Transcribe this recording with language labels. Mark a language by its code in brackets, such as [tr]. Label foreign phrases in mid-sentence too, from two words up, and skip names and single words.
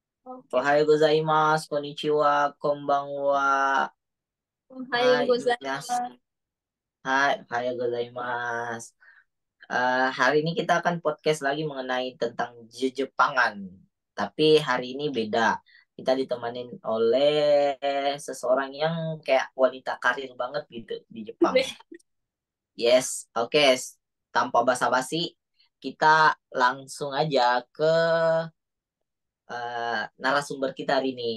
[id] Oke. [ja] おはようございます、こんにちは、こんばんは. おはようはい, ございます. はい、おはようございます. [id] Hari ini kita akan podcast lagi mengenai tentang Jepangan. Tapi hari ini beda. Kita ditemanin oleh seseorang yang kayak wanita karir banget gitu di Jepang. Yes, oke. Tanpa basa-basi, kita langsung aja ke narasumber kita hari ini.